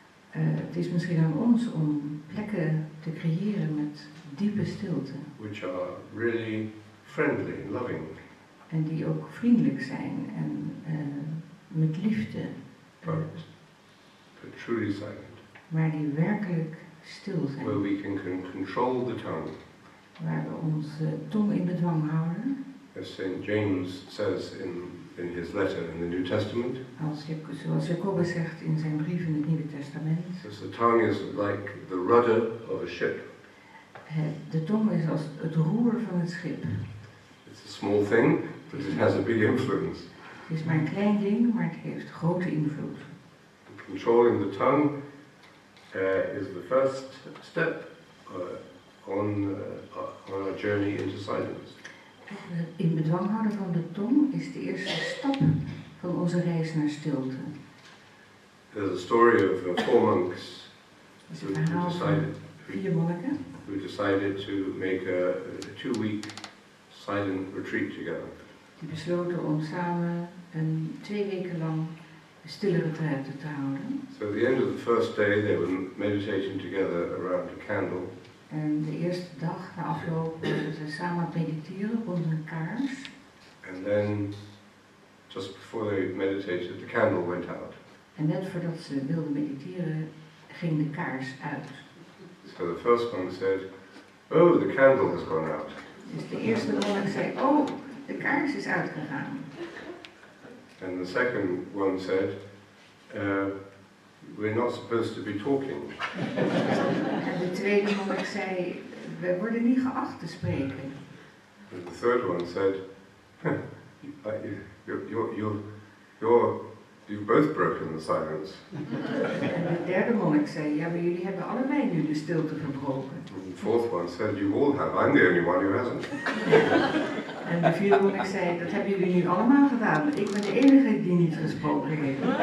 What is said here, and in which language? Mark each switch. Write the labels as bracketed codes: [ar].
[nl] Het is misschien aan ons om plekken te creëren met diepe stilte. [en] Which are really friendly, loving. [nl] En die ook vriendelijk zijn en met liefde. [en] But truly silent. [nl] Maar die werkelijk stil zijn. [en] Where we can control the tongue. [nl] Waar we onze tong in bedwang houden. [en] As St. James says in his letter in the New Testament. [nl] Zoals Jacobus zegt in zijn brief in het Nieuwe Testament. [en] Says the tongue is like the rudder of a ship. [nl] De tong is als het roer van het schip. [en] It's a small thing, but it has a big influence. [nl] Het is maar een klein ding, maar het heeft grote invloed. [en] Controlling the tongue is the first step on our journey into silence. [nl] In bedwang houden van de tong is de eerste stap van onze reis naar stilte. [en] There's a story of 4 monks [nl] Het is een verhaal van 4 monniken [en] who decided to make a 2-week silent retreat together. [nl] die besloten om samen een 2 weken lang stille retraite te houden. [en] So at the end of the first day they were meditating together around a candle. [nl] En de eerste dag na afloop waren ze samen aan het mediteren rond een kaars. [en] And then, just before they meditated, the candle went out. [nl] En net voordat ze wilden mediteren, ging de kaars uit. [en] So the first one said, "Oh, the candle has gone out." [nl] Dus de eerste monnik zei, oh, de kaars is uitgegaan. [en] And the second one said, "We're not supposed to be talking." [nl] En de tweede monnik zei, we worden niet geacht te spreken. [en] And the third one said, you've both broken the silence. [nl] En de derde monnik zei, ja, maar jullie hebben allebei nu de stilte verbroken. [en] And the fourth one said, you all have. I'm the only one who hasn't. [nl] En de vierde monnik zei, dat hebben jullie nu allemaal gedaan. Ik ben de enige die niet gesproken heeft.